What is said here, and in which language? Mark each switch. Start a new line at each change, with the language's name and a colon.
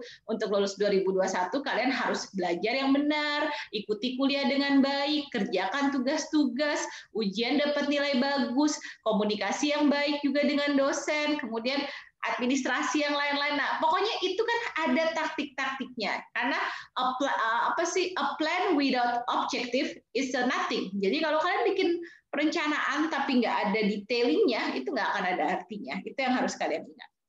Indonesian: Untuk lulus 2021 kalian harus belajar yang benar, ikuti kuliah dengan baik, kerjakan tugas-tugas, ujian dapat nilai bagus, komunikasi yang baik juga dengan dosen, kemudian administrasi yang lain-lain. Nah, pokoknya itu kan ada taktik-taktiknya. Karena
English: a plan without objective is nothing.
Indonesian: Jadi kalau kalian bikin perencanaan tapi nggak ada detailingnya, itu nggak akan ada artinya. Itu yang harus kalian ingat.